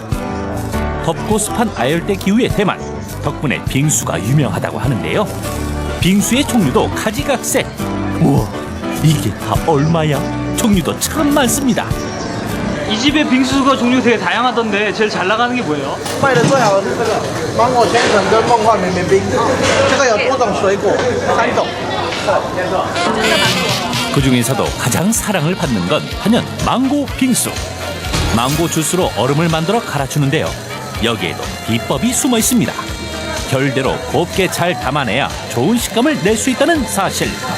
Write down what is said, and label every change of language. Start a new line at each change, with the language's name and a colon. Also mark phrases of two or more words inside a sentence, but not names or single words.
Korean: 덥고 습한 아열대 기후의 대만, 덕분에 빙수가 유명하다고 하는데요. 빙수의 종류도 가지각색. 우와, 이게 다 얼마야? 종류도 참 많습니다. 이 집의 빙수가 종류 되게 다양하던데 제일 잘 나가는 게 뭐예요?
Chinese: 卖的最好的是这个芒果千层跟梦幻绵绵冰，这个有多种水果，3种。
Korean: 그 중에서도 가장 사랑을 받는 건 단연 망고 빙수. 망고 주스로 얼음을 만들어 갈아주는데요. 여기에도 비법이 숨어 있습니다. 결대로 곱게 잘 담아내야 좋은 식감을 낼 수 있다는 사실.